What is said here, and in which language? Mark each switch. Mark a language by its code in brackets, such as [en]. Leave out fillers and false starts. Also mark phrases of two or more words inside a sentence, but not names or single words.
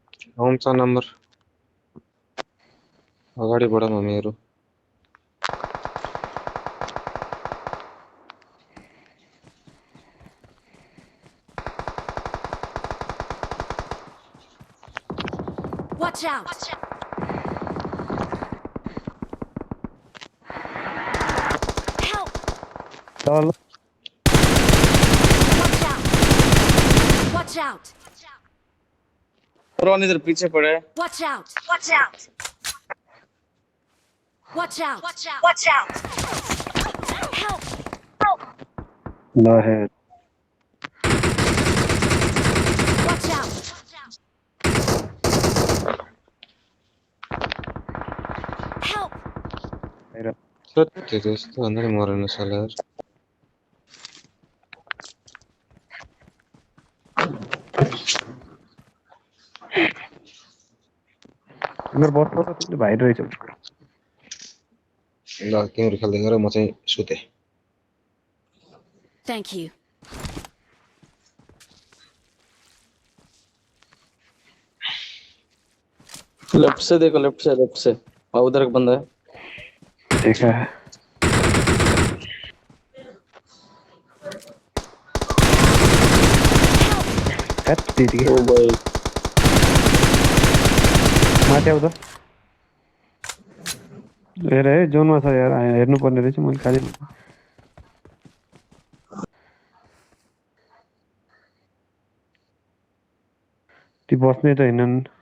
[ne] आउँछ नम्बर अगाडि बढ हामीहरू [en] Watch out! Help! [ne] चल [en] Watch out! Watch out! [hi] रोन इधर पीछे पड़े है। [en] Watch out! Watch out! Watch out! Watch out! Help! [ne] ल है [en] Watch out! Help! [ne] बाहिर सत्य त्यस्तो भन्दा नि मरेन साला मेरो बस त तिमीले भाइ रहेछ ल तिम्रो खेल्दै गर म चाहिँ सुते [en] Thank you. [hi] लेफ्ट से देखो, लेफ्ट से हाँ, उधर एक बंदा है। देखा हैट तेरी ओ भाई [ne] माथि आऊ त हेर है जोनमा छ यार हेर्नु पर्ने रहेछ मैले खालि ती बस्ने त हैनन्